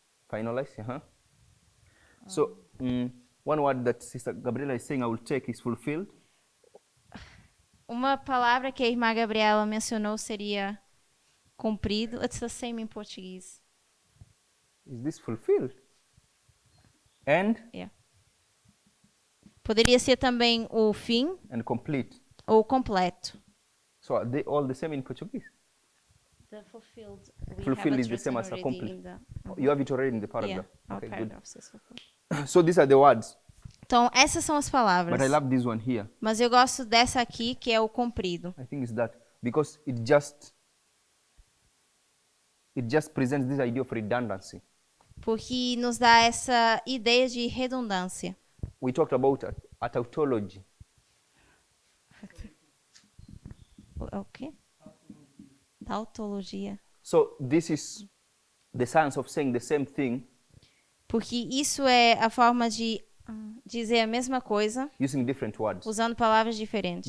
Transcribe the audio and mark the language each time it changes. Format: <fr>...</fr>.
<en>Finalize, So, one word that Sister Gabriela is saying I will take is fulfilled.</en> <pt>Uma palavra que a irmã Gabriela mencionou seria cumprido.</pt> <en>It's the same in português. Is this fulfilled? And</en> <pt>Poderia ser também o fim</pt> <en>complete.</en> <pt>ou completo.</pt> <en>So are they all the same in Portuguese? The fulfilled, Fulfilled is the same as accomplished. You have it already in the paragraph. Okay, good. So these are the words.</en> <pt>Então, essas são as palavras.</pt> <en>But I love this one here.</en> <pt>Mas eu gosto dessa aqui, que é o comprido.</pt> <en>I think it's that because it just presents this idea of redundancy.</en> <pt>Porque nos dá essa ideia de redundância.</pt> <en>We talked about a tautology.</en> <pt>O quê? Tautologia.</pt> <en>So this is the science of saying the same thing</en> <pt>Porque isso é a forma de dizer a mesma coisa</pt> <en>using different words.</en> <pt>usando palavras diferentes.</pt>